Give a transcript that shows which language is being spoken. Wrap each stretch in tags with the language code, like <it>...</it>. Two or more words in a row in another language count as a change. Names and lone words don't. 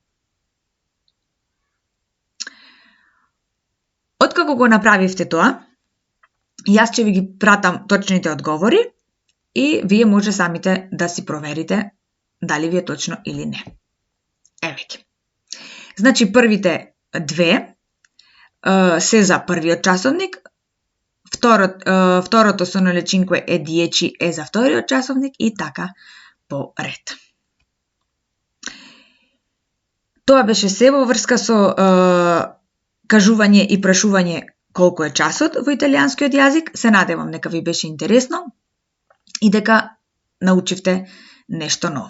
<mk>Откако го направивте тоа, јас ќе ви ги пратам точните одговори и вие може самите да си проверите дали ви е точно или не. Еве ги. Значи првите две се за првиот часовник, второто</mk> <it>sono le 5 e 10</it> <mk>е за вториот часовник и така по ред. Тоа беше се во врска со кажување и прашување колку е часот во италијанскиот јазик. Се надевам дека ви беше интересно и дека научивте нешто ново.</mk>